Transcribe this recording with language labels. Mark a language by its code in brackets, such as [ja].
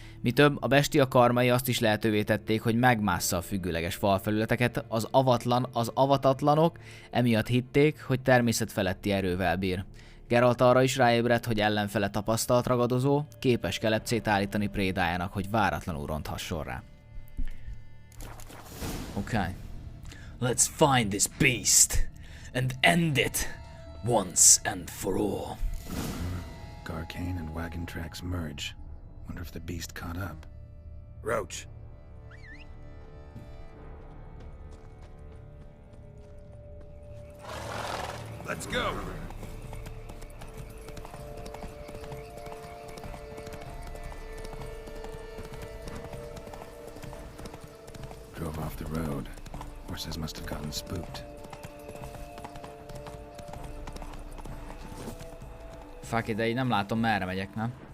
[hu] Mi több, a bestia karmai azt is lehetővé tették, hogy megmássza a függőleges falfelületeket, az avatatlanok emiatt hitték, hogy természetfeletti erővel bír. Geralt arra is ráébredt, hogy ellenfele tapasztalt ragadozó, képes kelepcét állítani prédájának, hogy váratlanul ronthasson rá. [en] Okay. Let's find this beast and end it once and for all. Garcane and wagon tracks merge. Wonder if the beast caught up. Roach. Let's go. Drove off the road. Horses must have gotten spooked. Fuck it, [hu] de így nem látom, merre megyek, nem?